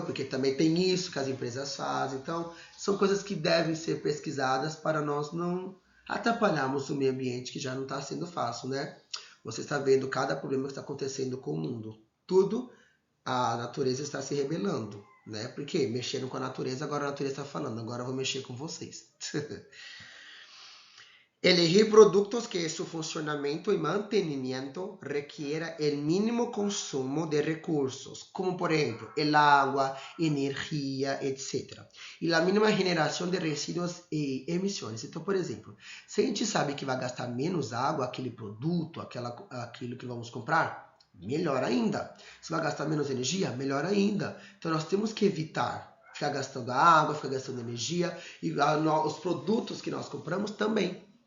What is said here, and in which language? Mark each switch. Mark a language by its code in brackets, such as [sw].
[pt] Porque também tem isso que as empresas fazem. Então, são coisas que devem ser pesquisadas para nós não atrapalharmos o meio ambiente, que já não está sendo fácil, né? Você está vendo cada problema que está acontecendo com o mundo. Tudo a natureza está se rebelando, né? Porque mexeram com a natureza, agora a natureza está falando, agora eu vou mexer com vocês. [es] Elegir produtos que su funcionamiento y mantenimiento requiera el mínimo consumo de recursos, como por ejemplo el agua, energia, etc. [pt] E a mínima generação de resíduos e emissões. Então, por exemplo, se a gente sabe que vai gastar menos água aquele produto, aquilo que vamos comprar, melhor ainda. Se vai gastar menos energia, melhor ainda. Então, nós temos que evitar ficar gastando água, ficar gastando energia, e os produtos que nós compramos também.